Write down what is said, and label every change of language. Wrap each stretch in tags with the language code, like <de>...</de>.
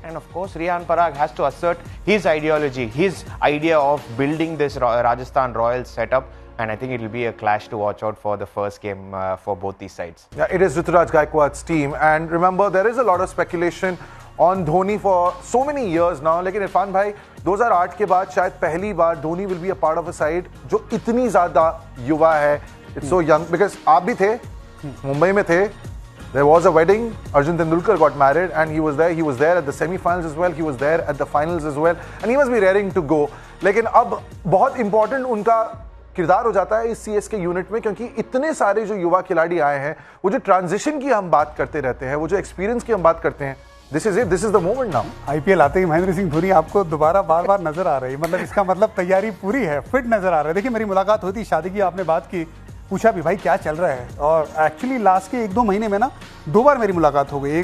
<en>And of course, Riyan Parag has to assert his ideology, his idea of building this Rajasthan Royals setup. And I think it will be a clash to watch out for the first game for both these sides. Yeah, it is Ruturaj Gaikwad's team. And remember, there is a lot of speculation on Dhoni for so many years now.</en> <hi>लेकिन इरफान भाई 2008 के बाद शायद पहली बार</hi> <en>Dhoni will be a part of a side</en> <hi>जो इतनी ज़्यादा युवा है.</hi> <en>It's so young because</en> <hi>आप भी थे, मुंबई में थे.</hi> <en>There was a wedding. Arjun Tendulkar got married and he was there. He was there at the semi-finals as well. He was there at the finals as well. And he must be raring to go.</en> <hi>लेकिन अब बहुत important उनका किरदार हो जाता है इस CSK unit में, क्योंकि इतने सारे जो युवा खिलाड़ी आए हैं, वो जो ट्रांजिशन की हम बात करते रहते हैं, वो जो एक्सपीरियंस की हम बात करते हैं,</hi> <en>This is it, this is the moment now.</en> <hi>IPL आते ही महेंद्र सिंह धोनी आपको दोबारा बार बार नजर आ रही है, मतलब इसका मतलब तैयारी पूरी है, फिट नजर आ रहा है। देखिए मेरी मुलाकात हुई थी, शादी की आपने बात की, पूछा भी भाई क्या चल रहा है, और एक्चुअली लास्ट के 1-2 महीने में ना 2 बार मेरी मुलाकात हो गई।</hi>